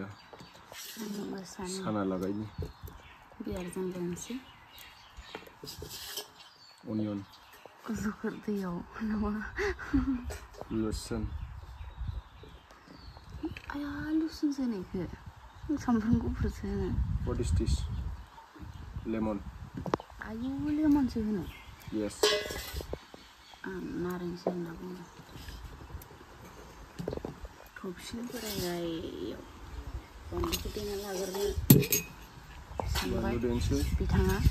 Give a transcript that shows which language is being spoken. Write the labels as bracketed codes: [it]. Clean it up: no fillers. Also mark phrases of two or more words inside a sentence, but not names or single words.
[brx] साना लागायनि बियारजों लोंसै अनियन जोखोर दैयाव नामा लुसन आया लुसनसो होनायखो सामब्राम गुफुरसो होनो [en] व्हाट इज दिस लेमन [brx] आयु लेमनसो होनो यस आं नारेंसो होनना बुङो थबसिन बोरायनायाव बानलुखौ देना लाग्रोनो सानबाय बिथाङा